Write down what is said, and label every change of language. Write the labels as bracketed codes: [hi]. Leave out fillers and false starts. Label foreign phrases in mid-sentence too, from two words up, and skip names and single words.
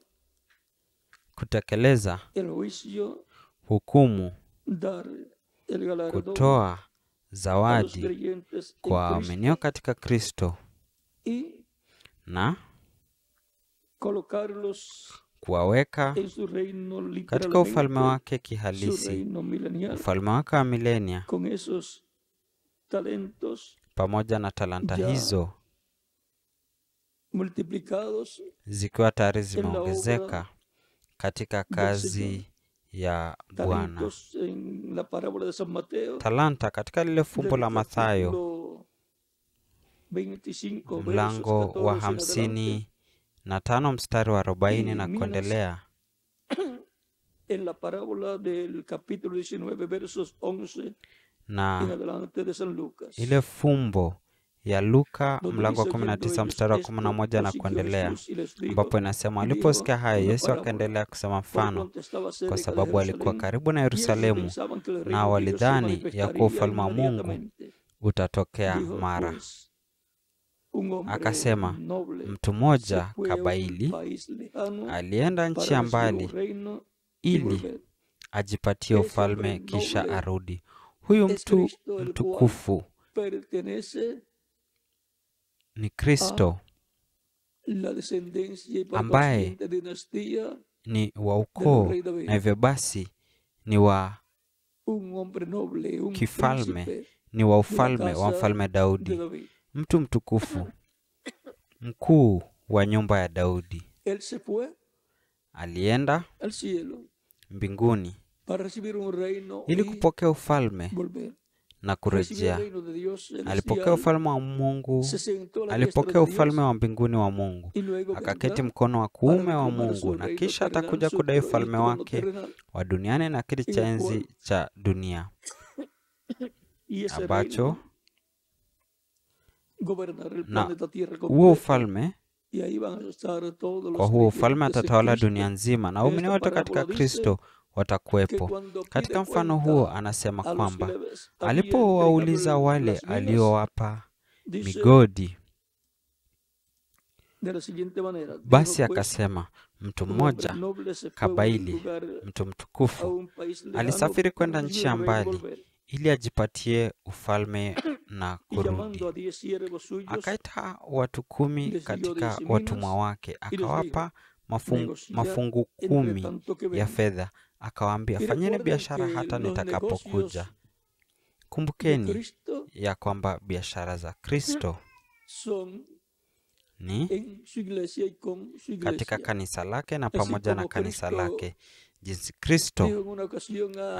[sw] kutekeleza [es] el juicio, [sw] hukumu, [es] dar el galardón [sw] kutoa [es] a los [sw] zawadi [es] creyentes [sw] kwa [es] en [sw] waaminio [es] Cristo [sw] katika Kristo [es] y [sw] na [es] colocarlos [sw] kuwaweka [es] en su reino, [sw] katika ufalme [es] literalmente [sw] wake [es] su [sw] kihalisi, [es] reino milenial, [sw] ufalme wake wa milenia, [es] con esos talentos [sw] pamoja na talanta ya hizo [es] multiplicados [sw] zikiwa tayari [es] en la [sw] zimeongezeka [es] obra [sw] katika [es] del [sw] kazi [es] Señor. [sw] ya Bwana. [es] Talentos en la parábola de San Mateo, [sw] Talanta katika lile fumbo [es] del [sw] la Mathayo [es] capítulo 25, [sw] mlango [es] versos [sw] wa [es] 14 en adelante, [sw] 55 mstari wa 40 na [es] y minas [sw] kuendelea, [es] en la parábola del capítulo 19, versos 11 en [sw] na [es] adelante de San Lucas, [sw] ile fumbo ya Luka [es] donde [sw] mlango wa [es] dice, oyendo [sw] 19 [es] ellos [sw] mstari wa [es] esto, [sw] 11 na [es] prosiguió [sw] kuendelea, [es] Jesús y les dijo, [sw] ambapo inasema [es] y dijo [sw] aliposikia haya [es] una [sw] Yesu [es] parábola, [sw] akaendelea kusema [es] por [sw] mfano, [es] cuanto estaba [sw] kwa [es] cerca de [sw] sababu alikuwa [es] Jerusalén, [sw] karibu na [es] y ellos [sw] Yerusalemu, [es] pensaban que el [sw] na [es] reino de Dios se [sw] walidhani ya kuwa [es] manifestaría [sw] ufalme wa Mungu [es] inmediatamente. [sw] utatokea [es] Dijo [sw] mara. [es] pues, un hombre [sw] Akasema, [es] noble [sw] mtu [es] se [sw] mmoja [es] fue a un [sw] kabaili [es] país lejano [sw] alienda nchi ya [es] para recibir un [sw] mbali [es] reino y [sw] ili [es] volver. [sw] ajipatie [es] Ese [sw] ufalme [es] hombre [sw] kisha [es] noble [sw] arudi. Huyu [es] es [sw] mtu [es] Cristo, el cual [sw] mtukufu [es] pertenece [sw] ni Kristo [es] la descendencia y por [sw] ambaye [es] consiguiente dinastía [sw] ni wa [es] del [sw] ukoo, [es] rey David. [sw] na hivyo basi ni wa [es] Un hombre noble, un [sw] kifalme, [es] príncipe [sw] ni wa [es] de la [sw] ufalme wa [es] casa [sw] mfalme [es] de [sw] Daudi, [es] David. [sw] mtu mtukufu, mkuu wa nyumba ya Daudi. [es] Él se fue [sw] Alienda [es] al cielo [sw] mbinguni [es] para recibir un reino [sw] ili [es] y [sw] kupokea ufalme [es] volver. [sw] na [es] recibió el [sw] kurejea. [es] reino de Dios [sw] Alipokea [es] celestial, [sw] ufalme wa Mungu, [es] se sentó a la diestra [sw] alipokea [es] de [sw] ufalme [es] Dios [sw] wa mbinguni wa Mungu, [es] y luego [sw] akaketi [es] vendrá [sw] mkono wa [es] para [sw] kuume wa [es] reclamar [sw] Mungu, [es] su [sw] na [es] reino [sw] kisha [es] terrenal, [sw] atakuja [es] su [sw] kudai [es] el [sw] ufalme [es] trono [sw] wake [es] terrenal. [sw] wa duniani na kiti cha [es] En el [sw] enzi [es] cual, [sw] cha dunia [es] y ese [sw] ambacho [es] reino gobernará el [sw] na [es] planeta Tierra [sw] huo [es] completo. [sw] ufalme, [es] Y ahí van a estar todos [sw] kwa [es] los [sw] huo ufalme [es] creyentes en [sw] atatawala [es] Cristo. [sw] dunia nzima, na [es] En [sw] waumini [es] esta [sw] wote katika [es] parábola dice [sw] Kristo [es] que [sw] watakuwepo. [es] cuando [sw] Katika [es] pide [sw] mfano huo [es] cuenta [sw] anasema [es] a los que [sw] kwamba [es] le había entregado [sw] alipowauliza wale [es] las minas, [sw] aliowapa [es] dice [sw] migodi, [es] de la siguiente manera, [sw] basi [es] dijo, pues, [sw] akasema, mtu [es] un hombre [sw] mmoja [es] noble se fue a un [sw] kabaili, [es] lugar, [sw] mtu [es] a [sw] mtukufu, [es] un país lejano, [sw] alisafiri kwenda [es] para [sw] nchi ya [es] recibir el reino y [sw] mbali [es] volver. [sw] ili ajipatie ufalme na [es] Y llamando [sw] kurudi. [es] a 10 siervos suyos, [sw] Akaita watu 10 [es] les dio [sw] katika [es] 10 [sw] watumwa [es] minas [sw] wake, [es] y les [sw] akawapa [es] dijo, negociad [sw] mafungu [es] entre [sw] 10 [es] tanto que [sw] ya [es] venga. [sw] fedha, akawaambia, [es] Y [sw] fanyeni [es] recuerden [sw] biashara [es] que [sw] hata [es] los [sw] nitakapokuja. [es] negocios de [sw] Kumbukeni [es] Cristo [sw] ya kwamba biashara za Kristo [es] son [sw] ni [es] en su iglesia y con su [sw] katika [es] iglesia. [sw] kanisa lake na [es] Así [sw] pamoja na [es] como [sw] kanisa [es] Cristo [sw] lake, jinsi Kristo [es] dijo en una ocasión a